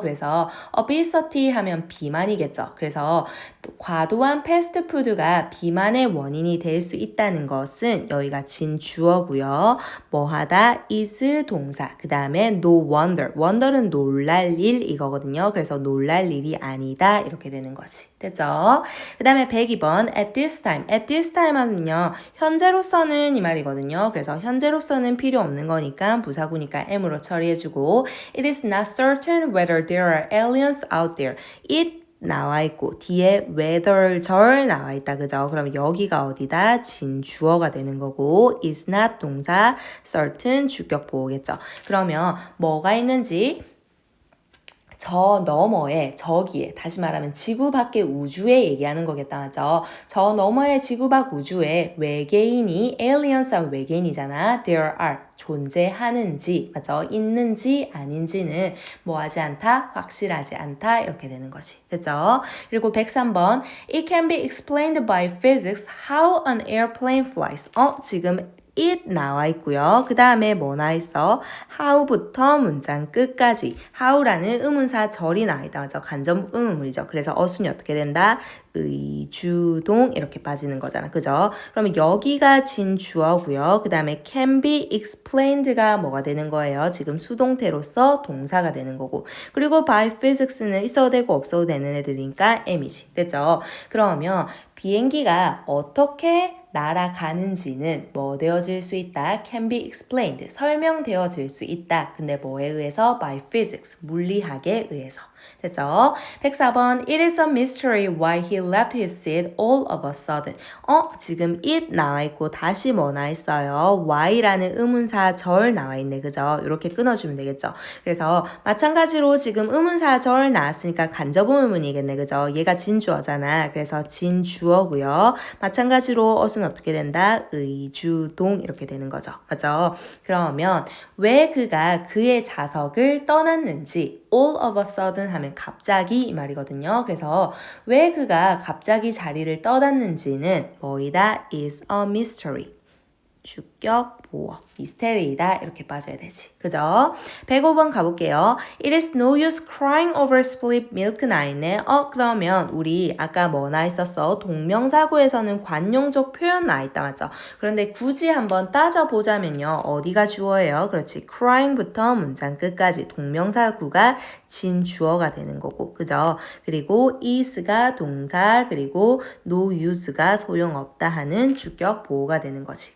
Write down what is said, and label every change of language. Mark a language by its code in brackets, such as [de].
[ko] 그래서 obesity 하면 비만이겠죠. 그래서 과도한 패스트푸드가 비만의 원인이 될 수 있다는 것은 여기가 진주어고요. 뭐 하다 is 동사. 그 다음에 no wonder. wonder는 놀랄 일 이거거든요. 그래서 놀랄 일이 아니다 이렇게 되는 거지. 됐죠? 그 다음에 102번 [en] at this time [ko] 하면요. 현재로서는 이 말이거든요. 그래서 현재로서는 필요 없는 거니까 부사구니까 M으로 처리해주고 [en] It is not certain whether there are aliens out there. [ko] It 나와 있고 뒤에 whether 절 나와 있다. 그죠? 그럼 여기가 어디다? 진주어가 되는 거고 is not 동사 certain 주격 보호겠죠. 그러면 뭐가 있는지 저 너머에 저기에 다시 말하면 지구 밖의 우주에 얘기하는 거겠다. 맞죠? 저 너머의 지구 밖 우주에 외계인이 aliens한 외계인이잖아. There are 존재하는지 맞죠? 있는지 아닌지는 뭐하지 않다? 확실하지 않다. 이렇게 되는 것이 됐죠? 그리고 103번 [en] It can be explained by physics how an airplane flies. [ko] 지금 it 나와 있고요. 그 다음에 뭐 나와 있어? how부터 문장 끝까지 how라는 의문사 절이 나와 있다. 맞죠? 간접 의문문이죠. 그래서 어순이 어떻게 된다? 의주동 이렇게 빠지는 거잖아. 그죠? 그러면 여기가 진주어고요. 그 다음에 can be explained가 뭐가 되는 거예요? 지금 수동태로서 동사가 되는 거고 그리고 by physics는 있어도 되고 없어도 되는 애들이니까 M이지. 됐죠? 그러면 비행기가 어떻게 날아가는지는 뭐 되어질 수 있다? [en] can be explained. [ko] 설명되어질 수 있다. 근데 뭐에 의해서? [en] by physics. [ko] 물리학에 의해서. 됐죠? [en] 104번 It is a mystery why he left his seat all of a sudden. [ko] 지금 it 나와 있고 다시 뭐 나와 있어요? why라는 의문사 절 나와 있네. 그죠? 이렇게 끊어주면 되겠죠? 그래서 마찬가지로 지금 의문사 절 나왔으니까 간접 의문이겠네. 그죠? 얘가 진주어잖아. 그래서 진주어고요. 마찬가지로 어순 어떻게 된다? 의주동 이렇게 되는 거죠. 맞죠? 그러면 왜 그가 그의 자석을 떠났는지 [en] all of a sudden [ko] 하면 갑자기 이 말이거든요. 그래서 왜 그가 갑자기 자리를 떠났는지는 뭐이다? [en] is a mystery. [ko] 주격 보어. 미스테리이다. 이렇게 빠져야 되지. 그죠? 105번 가볼게요. [en] It is no use crying over spilled milk [ko] 나 있네. 그러면 우리 아까 뭐 나 있었어? 동명사구에서는 관용적 표현 나 있다. 맞죠? 그런데 굳이 한번 따져보자면요. 어디가 주어예요? 그렇지. crying부터 문장 끝까지 동명사구가 진주어가 되는 거고. 그죠? 그리고 is가 동사 그리고 no use가 소용없다 하는 주격 보호가 되는 거지.